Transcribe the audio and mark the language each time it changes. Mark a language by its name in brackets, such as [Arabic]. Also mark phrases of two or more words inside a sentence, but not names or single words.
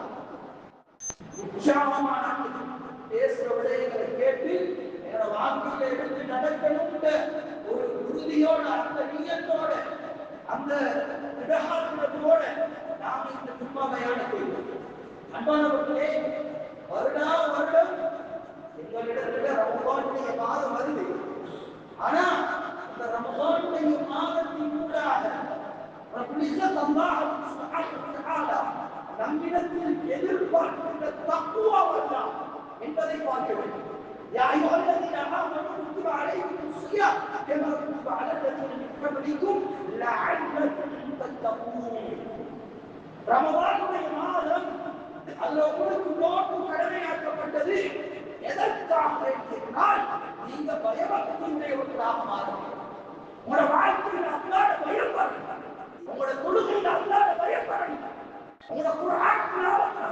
[Tamil] உற்சாகமான பேசுற விடயங்களை கேட்டு என்னோட வாழ்க்கையில எடுத்து நடக்கணும் ஒரு உறுதியோட, அந்த நீயத்தோட, அந்த திடகாத்திரத்தோட நாம் இந்த சும்மா பயானத்தை அன்பானவர்களே, வருடம் எங்களிடத்துல ரமலானுடைய மாதம் வருது. ஆனா அந்த ரமலானுடைய மாதத்தின் ஊடாக நம்மிடத்தில் எதிர்பார்க்கின்ற தக்குவாவெல்லாம் என்பதை பார்க்க வேண்டும். [Arabic] يا أيها الذين آمنوا كتب عليكم الصيام كما كتب على الذين من قبلكم لعلكم تتقون. [Tamil] ரமலானுடைய மாதம் அதுல உங்களுக்கு நோக்கு கடமையாக்கப்பட்டது. எதற்காக என்றால் நீங்க பயபக்தியுடையவர்களாக மாறுங்கள். உங்களோட வாழ்க்கையில் அல்லாஹ்வை பயம் பாருங்க, உங்களோட தொழுகையில் அல்லாஹ்வை பயம் பாருங்க, உங்களோட குர்ஆன் திலாவத்தில்